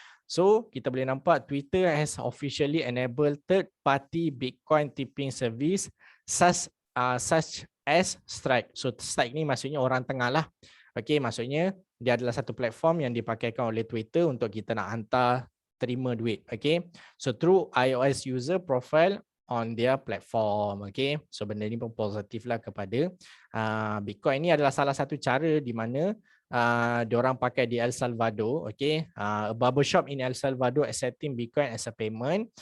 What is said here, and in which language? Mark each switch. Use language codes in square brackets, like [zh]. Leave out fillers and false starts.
[ms] So kita boleh nampak [en] Twitter has officially enabled third-party Bitcoin tipping service such as Strike. [ms] So Strike ni maksudnya orang tengah lah. Maksudnya dia adalah satu platform yang dipakaikan oleh Twitter untuk kita nak hantar, terima duit. [en] So through iOS user profile on their platform. [ms] So benda ni pun positif lah kepada Bitcoin. Ini adalah salah satu cara di mana diorang pakai di El Salvador. [en] A barbershop in El Salvador accepting Bitcoin as a payment.